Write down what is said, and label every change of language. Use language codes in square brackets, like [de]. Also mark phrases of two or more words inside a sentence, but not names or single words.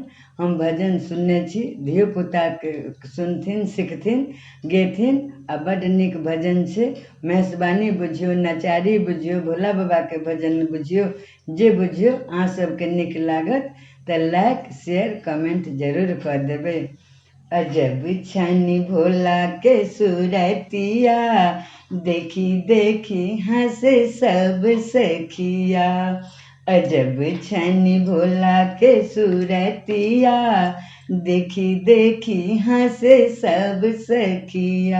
[mai] हम भजन सुनने छी, धियो पुताके सुनथिन सिखथिन गेथिन आ बड्ड नीक भजन छै। मेहसबानी बुझियौ, नचारी बुझियौ, भोला बाबा के भजन बुझियौ, जे बुझियौ अहाँ सबके नीक लागत तऽ [en] like share comment [mai] जरूर कऽ देबै। अजब छनि भोला के सूरतिया, देखी देखी हंसे सब सखिया। अजब छनि भोला के सूरतिया, देखी देखी हंसे सब सखिया।